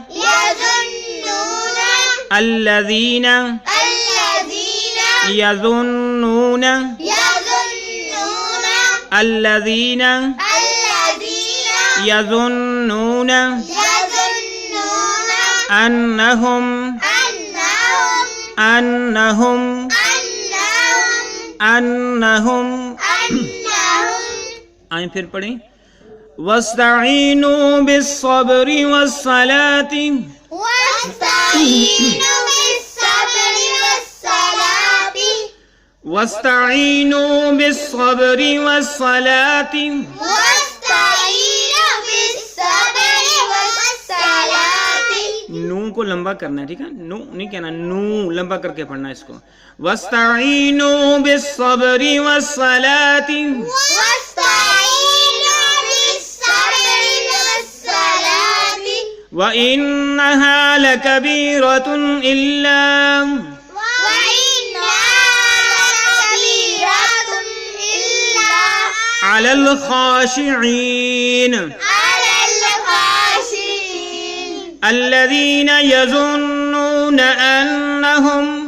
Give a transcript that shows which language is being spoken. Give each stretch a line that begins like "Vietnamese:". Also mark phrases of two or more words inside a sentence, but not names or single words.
Arabic: الذين يظنون الذين يظنون أنهم
Hindi: आइए फिर पढ़ें।
Arabic: واستعينوا بالصبر والصلاة واستعينوا بالصبر والصلاة.
Hindi: नू को लंबा करना है, ठीक है। नू नहीं कहना, नू लंबा करके पढ़ना है इसको।
Arabic: واستعينوا بالصبر والصلاة وإنها لكبيرة إلا على الخاشعين الذين يظنون أنهم